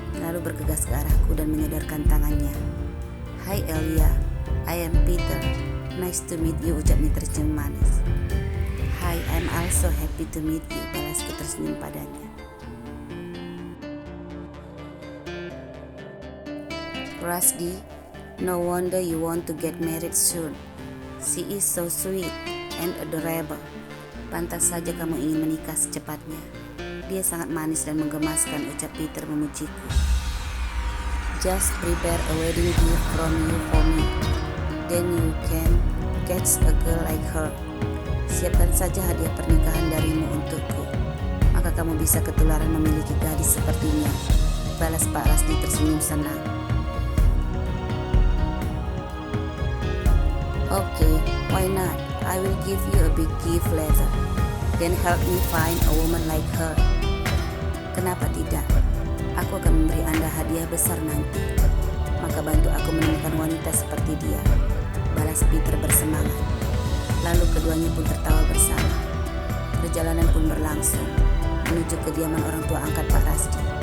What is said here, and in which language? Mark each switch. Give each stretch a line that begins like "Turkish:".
Indonesian: lalu bergegas ke arahku dan menyodorkan tangannya.
English: "Hai Elia, I am Peter. Nice to meet you,"
Indonesian: ucapnya tersenyum manis.
English: "Hi, I'm also happy to meet you,"
Indonesian: balasku tersenyum padanya.
English: "Rusty, no wonder you want to get married soon. She is so sweet and adorable.
Indonesian: Pantas saja kamu ingin menikah secepatnya. Dia sangat manis dan menggemaskan," ucap Peter memujiku.
English: "Just prepare a wedding gift from you for me. Then you can catch a girl like her."
Indonesian: "Siapkan saja hadiah pernikahan darimu untukku, maka kamu bisa ketularan memiliki gadis sepertinya," balas Pak Rusty tersenyum senang.
English: "Okay, why not? I will give you a big gift later. Then help me find a woman like her."
Indonesian: "Kenapa tidak? Aku akan memberi Anda hadiah besar nanti. Maka bantu aku menemukan wanita seperti dia," balas Peter bersemangat. Lalu keduanya pun tertawa bersama. Perjalanan pun berlangsung menuju kediaman orang tua angkat Pak Rusty.